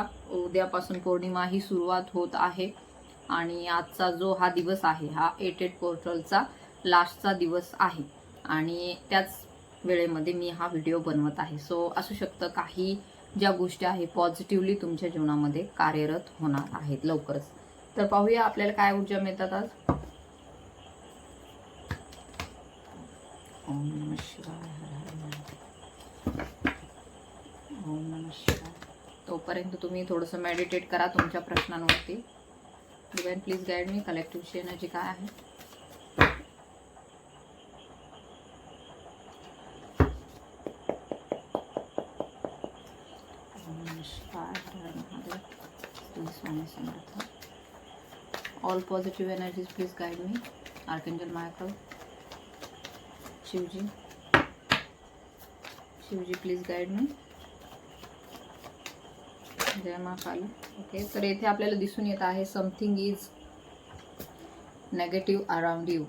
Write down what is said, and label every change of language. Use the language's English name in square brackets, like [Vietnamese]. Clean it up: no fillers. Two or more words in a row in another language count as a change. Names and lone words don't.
[Marathi] उद्यापासून पौर्णिमा ही सुरुवात होत आहे आणि आजचा जो हा दिवस आहे हा 88 पोर्टलचा लास्टचा दिवस आहे आणि त्याच वेळेमध्ये मी हा व्हिडिओ बनवत आहे. सो असू शकतं काही ज्या गोष्टी आहे पॉझिटिव्हली तुमच्या जीवनामध्ये कार्यरत होणार आहेत लवकरच. तर पाहूया आपल्याला काय ऊर्जा मिळतात आज. [Sanskrit] ओम नमः शिवाय, हर हर महादेव. ओम नमः शिवाय. [Marathi] तोपर्यंत तुम्ही थोडंसं मेडिटेट करा तुमच्या प्रश्नांवरती. [English] divine please guide me, collective energy [Marathi] काय आहे. [Sanskrit] ओम नमः शिवाय, हर हर महादेव, श्री स्वामी समर्थ. [English] all positive energies please guide me. आर्कएंजल मायकल, शिवजी, शिवजी please guide me. [Marathi] जय महाकाली. ओके, तर येथे आपल्याला दिसून येत आहे [English] something is negative around you.